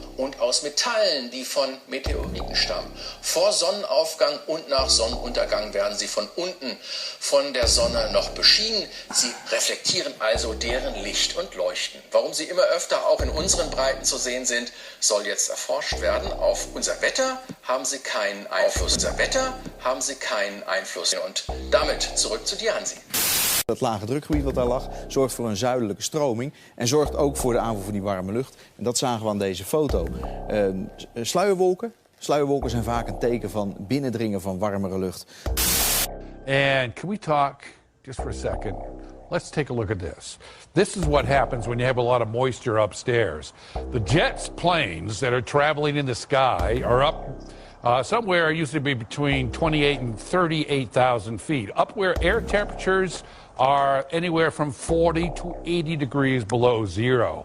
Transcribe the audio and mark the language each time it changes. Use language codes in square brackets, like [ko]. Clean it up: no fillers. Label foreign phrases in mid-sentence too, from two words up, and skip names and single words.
[de] Vor Sonnenaufgang und nach Sonnenuntergang werden sie von unten von der Sonne noch beschienen. Sie reflektieren also deren Licht und Leuchten. Warum sie immer öfter auch in unseren Breiten zu sehen sind, soll jetzt erforscht werden. Auf unser Wetter haben sie keinen Einfluss. Und damit zurück zu dir, Hansi. [nl] Dat lage drukgebied wat daar lag zorgt voor een zuidelijke stroming en zorgt ook voor de aanvoer van die warme lucht. En dat zagen we aan deze foto. Sluierwolken. Sluierwolken zijn vaak een teken van binnendringen van warmere lucht. [en] And can we talk just for a second? Let's take a look at this. This is what happens when you have a lot of moisture upstairs. The jet planes that are traveling in the sky are up somewhere used to be between 28 and 38,000 feet, up where air temperatures are anywhere from 40 to 80 degrees below zero.